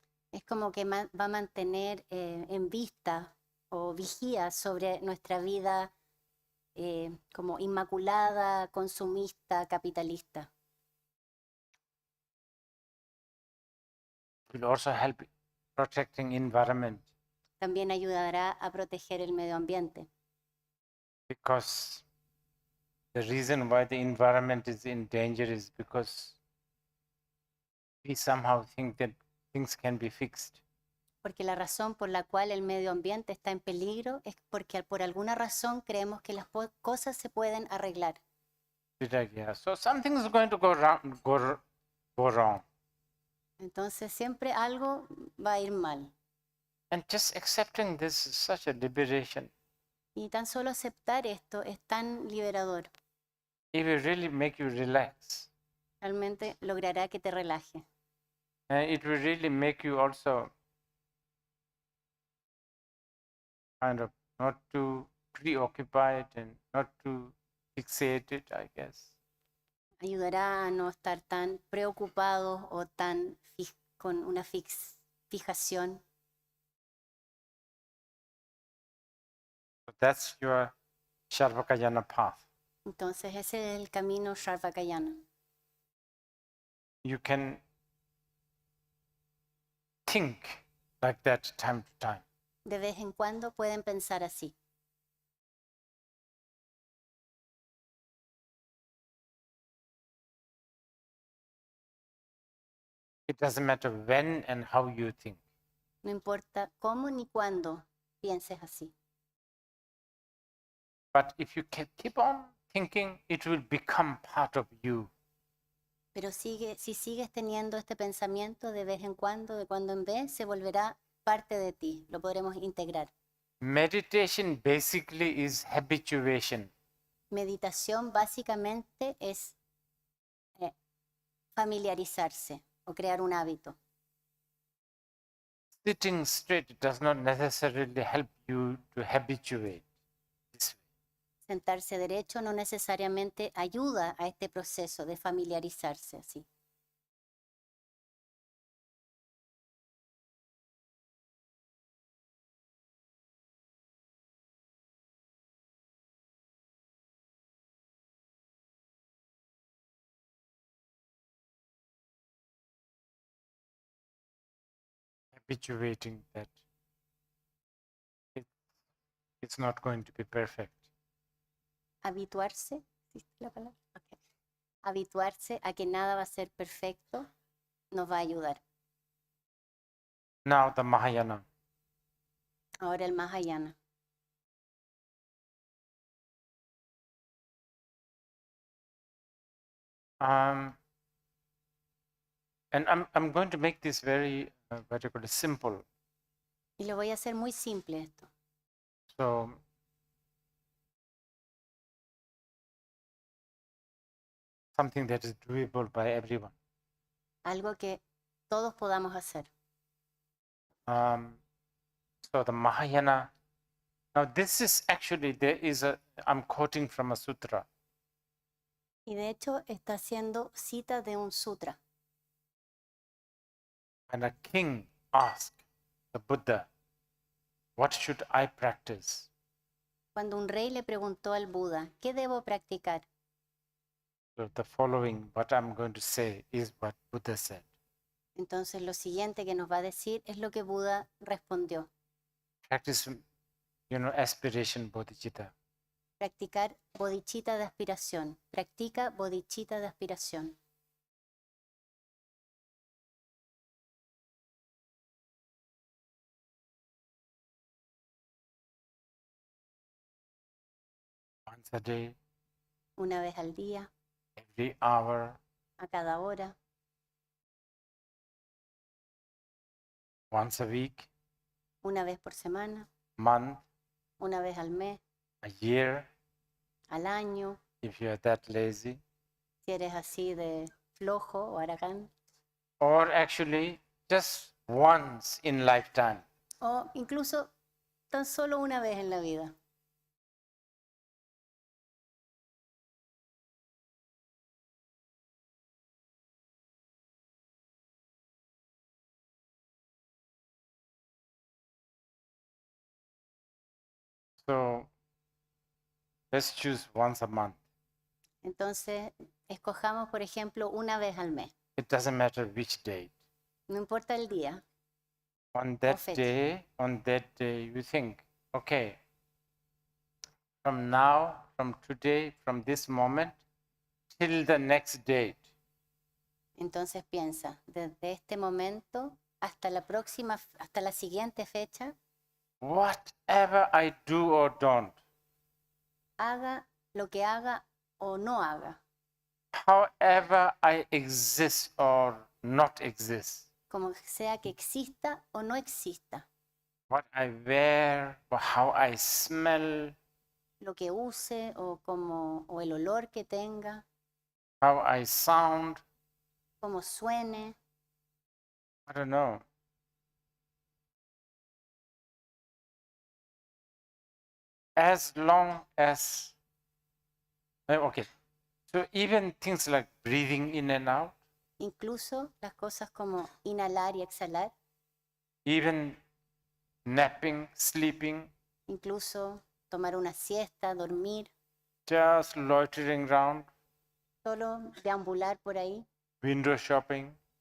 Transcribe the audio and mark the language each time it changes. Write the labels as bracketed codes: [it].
[es] Es como que va a mantener en vista o vigía sobre nuestra vida como inmaculada, consumista, capitalista. [en] It will also help protecting environment, [es] También ayudará a proteger el medio ambiente, [en] because the reason why the environment is in danger is because we somehow think that things can be fixed. [es] porque la razón por la cual el medio ambiente está en peligro es porque por alguna razón creemos que las cosas se pueden arreglar. [en] Yeah. So something is going to go wrong. [es] Entonces siempre algo va a ir mal. [en] And just accepting this is such a liberation. [es] Y tan solo aceptar esto es tan liberador. [en] It will really make you relax. [es] Realmente logrará que te relaje. [en] And it will really make you also kind of not too preoccupied and not too fixated, I guess. [es] Ayudará a no estar tan preocupados o tan con una fijación. [en] So that's your Sarvakayana path. [es] Entonces ese es el camino Sarvakayana. [en] You can think like that time to time. [es] De vez en cuando pueden pensar así. [en] It doesn't matter when and how you think. [es] No importa cómo ni cuándo pienses así. [en] But if you keep on thinking, it will become part of you. [es] Pero si sigues teniendo este pensamiento de vez en cuando, de cuando en vez, se volverá parte de ti. Lo podremos integrar. [en] Meditation basically is habituation. [es] Meditación básicamente es familiarizarse o crear un hábito. [en] Sitting straight does not necessarily help you to habituate this way. [es] Sentarse derecho no necesariamente ayuda a este proceso de familiarizarse así. [en] Habituating that it's not going to be perfect. [es] Habituarse, ¿existe la palabra? Okay. Habituarse a que nada va a ser perfecto nos va a ayudar. [en] Now the Mahayana. [es] Ahora el Mahayana. [en] And I'm going to make this very particularly simple. [es] Y lo voy a hacer muy simple esto. [en] So something that is doable by everyone. [es] Algo que todos podamos hacer. [en] So the Mahayana. Now this is actually I'm quoting from a sutra. [es] Y de hecho está haciendo cita de un sutra. [en] And a king asked the Buddha, "What should I practice?" [es] Cuando un rey le preguntó al Buda, ¿qué debo practicar? [en] So the following, what I'm going to say, is what Buddha said. [es] Entonces lo siguiente que nos va a decir es lo que Buda respondió. [en] Practice, Aspirational Bodhichitta. [es] Practicar bodhichitta de aspiración. Practica bodhichitta de aspiración. [en] Once a day, [es] Una vez al día, [en] every hour, [es] a cada hora, [en] once a week, [es] una vez por semana, [en] month, [es] una vez al mes, [en] a year, [es] al año, [en] if you are that lazy, [es] si eres así de flojo o haragán, [en] or actually just once in lifetime. [es] o incluso tan solo una vez en la vida. [en] So let's choose once a month. [es] Entonces, escojamos, por ejemplo, una vez al mes. [en] It doesn't matter which date. [es] No importa el día. [en] On that [es] fecha. [en] day, you think, okay, from now, from today, from this moment, till the next date, [es] Entonces piensa, desde este momento hasta la próxima, hasta la siguiente fecha, [en] whatever I do or don't, [es] haga lo que haga o no haga, [en] however I exist or not exist, [es] como sea que exista o no exista, [en] what I wear, or how I smell, [es] lo que use o el olor que tenga, [en] how I sound, [es] cómo suene, [en] I don't know. As long as, okay, so even things like breathing in and out, [es] incluso las cosas como inhalar y exhalar, [en] even napping, sleeping, [es] incluso tomar una siesta, dormir, [en] just loitering around, [es] solo deambular por ahí, [en] window shopping,